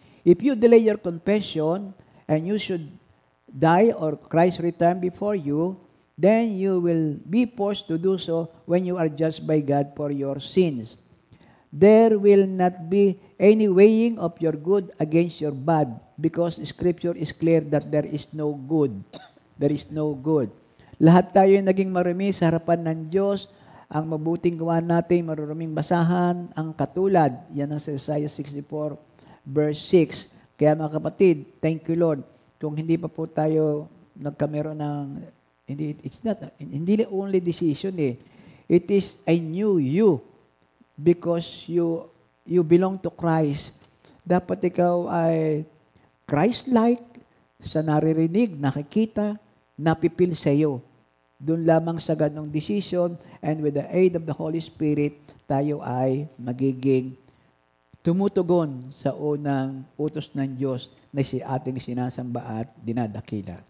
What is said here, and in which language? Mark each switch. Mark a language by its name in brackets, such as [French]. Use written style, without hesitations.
[English] If you delay your confession and you should die or Christ return before you, then you will be forced to do so when you are judged by God for your sins. There will not be any weighing of your good against your bad because Scripture is clear that there is no good. There is no good. [Filipino] Lahat tayo naging marumi sa harapan ng Diyos. Ang mabuting gawa natin, maruruming basahan, ang katulad. Yan ang sa Isaiah 64, verse 6. Kaya mga kapatid, [English] thank you Lord. [Filipino] Kung hindi pa po tayo nagkameron ng, hindi [English] only decision It is a new you because you belong to Christ. [Filipino] Dapat ikaw ay Christ-like sa naririnig, nakikita, napipil sa iyo. Doon lamang sa ganong [English] decision and with the aid of the Holy Spirit, [Filipino] tayo ay magiging tumutugon sa unang utos ng Diyos na si ating sinasamba at dinadakila.